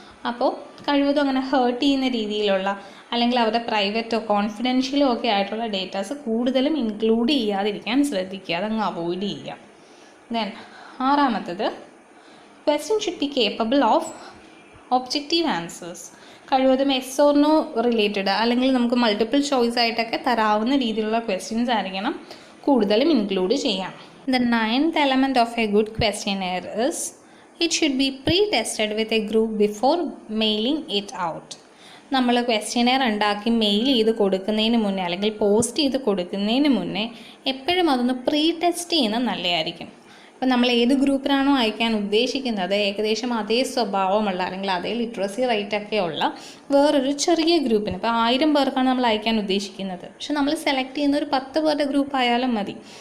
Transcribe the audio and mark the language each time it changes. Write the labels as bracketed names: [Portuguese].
[Malayalam] അപ്പോൾ കഴിവതും അങ്ങനെ ഹേർട്ട് ചെയ്യുന്ന രീതിയിലുള്ള അല്ലെങ്കിൽ അവരുടെ പ്രൈവറ്റോ കോൺഫിഡൻഷ്യലോ ഒക്കെ ആയിട്ടുള്ള ഡേറ്റാസ് കൂടുതലും ഇൻക്ലൂഡ് ചെയ്യാതിരിക്കാൻ ശ്രദ്ധിക്കുക, അതങ്ങ് അവോയ്ഡ് ചെയ്യുക. [English] then [Malayalam] ആറാമത്തത്, [English] Question should be capable of objective answers. [Malayalam] കഴിവതും എസ് ഓർ നോ റിലേറ്റഡ് അല്ലെങ്കിൽ നമുക്ക് മൾട്ടിപ്പിൾ ചോയ്സ് ആയിട്ടൊക്കെ തരാവുന്ന രീതിയിലുള്ള ക്വസ്റ്റ്യൻസ് ആയിരിക്കണം കൂടുതലും ഇൻക്ലൂഡ് ചെയ്യാം. [English] The 9th element of a good questionnaire is it should be pre-tested with a group before mailing it out. [Malayalam] നമ്മൾ questionnaire ഉണ്ടാക്കി മെയിൽ ചെയ്ത് കൊടുക്കുന്നതിന് മുന്നേ അല്ലെങ്കിൽ പോസ്റ്റ് ചെയ്ത് കൊടുക്കുന്നതിന് മുന്നേ എപ്പോഴും അതൊന്ന് പ്രീ ടെസ്റ്റ് ചെയ്യുന്നത് നല്ലതായിരിക്കും. അപ്പം നമ്മൾ ഏത് ഗ്രൂപ്പിനാണോ അയക്കാൻ ഉദ്ദേശിക്കുന്നത് ഏകദേശം അതേ സ്വഭാവമുള്ള അല്ലെങ്കിൽ അതേ ലിറ്ററസി റേറ്റൊക്കെ ഉള്ള വേറൊരു ചെറിയ ഗ്രൂപ്പിന്, ഇപ്പോൾ 1000 പേർക്കാണ് നമ്മൾ അയക്കാൻ ഉദ്ദേശിക്കുന്നത്, പക്ഷെ നമ്മൾ സെലക്ട് ചെയ്യുന്ന ഒരു 10 പേരുടെ ഗ്രൂപ്പ് ആയാലും മതി.